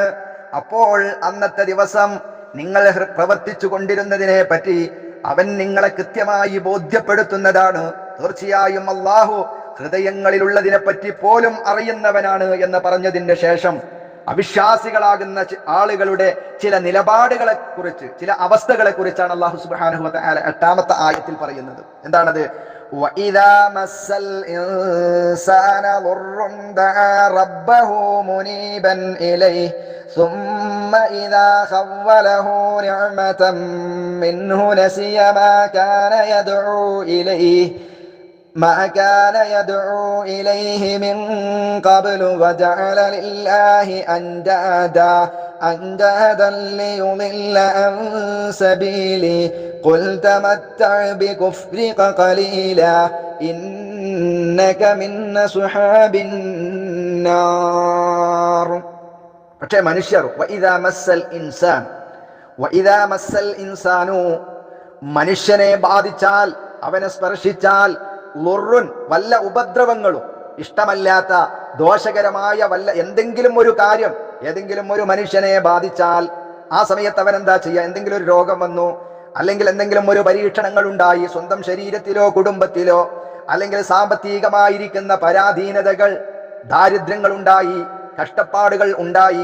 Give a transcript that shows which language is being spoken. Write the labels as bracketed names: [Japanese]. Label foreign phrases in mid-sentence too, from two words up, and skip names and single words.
[Malayalam] അപ്പോൾ അന്നത്തെ ദിവസം നിങ്ങൾ പ്രവർത്തിച്ചു കൊണ്ടിരുന്നതിനെ പറ്റി അവൻ നിങ്ങളെ കൃത്യമായി ബോധ്യപ്പെടുത്തുന്നതാണ്. തീർച്ചയായും അല്ലാഹു ഹൃദയങ്ങളിലുള്ളതിനെ പറ്റി പോലും അറിയുന്നവനാണ് എന്ന് പറഞ്ഞതിന്റെ ശേഷം അവിശ്വാസികളാകുന്ന ആളുകളുടെ ചില നിലപാടുകളെ കുറിച്ച്, ചില അവസ്ഥകളെ കുറിച്ചാണ് [Arabic] الله سبحانه وتعالى [Malayalam] 8-ാമത്തെ ആയത്തിൽ പറയുന്നത്. എന്താണത്? [Arabic] وَإِذَا مَسَّ الْإِنسَانَ ضُرٌّ دَعَا رَبَّهُ مُنِيبًا إِلَيْهِ ثُمَّ إِذَا خَوَّلَهُ نِعْمَةً مِّنْهُ نَسِيَ مَا كَانَ يَدْعُو إِلَيْهِ مِن قَبْلُ وَجَعَلَ لِلَّهِ أَندَادًا لِيُضِلَّ عَن سَبِيلِهِ قُلْ تَمَتَّعْ بِكُفْرِكَ قَلِيلًا إِنَّكَ مِنْ أَصْحَابِ النَّارِ. [Malayalam] പക്ഷേ മനുഷ്യർ [Arabic] وَإِذَا مَسَّ الْإِنسَانُ [Malayalam] മനുഷ്യനെ ബാധിച്ചാൽ, അവനെ സ്പർശിച്ചാൽ, ളുറുൻ വല്ല ഉപദ്രവങ്ങളും, ഇഷ്ടമല്ലാത്ത ദോഷകരമായ വല്ല എന്തെങ്കിലും ഒരു കാര്യം ഏതെങ്കിലും ഒരു മനുഷ്യനെ ബാധിച്ചാൽ ആ സമയത്ത് അവൻ എന്താ ചെയ്യുക? എന്തെങ്കിലും ഒരു രോഗം വന്നു, അല്ലെങ്കിൽ എന്തെങ്കിലും ഒരു പരീക്ഷണങ്ങൾ ഉണ്ടായി, സ്വന്തം ശരീരത്തിലോ കുടുംബത്തിലോ, അല്ലെങ്കിൽ സാമ്പത്തികമായിരിക്കുന്ന പരാധീനതകൾ, ദാരിദ്ര്യങ്ങൾ ഉണ്ടായി, കഷ്ടപ്പാടുകൾ ഉണ്ടായി.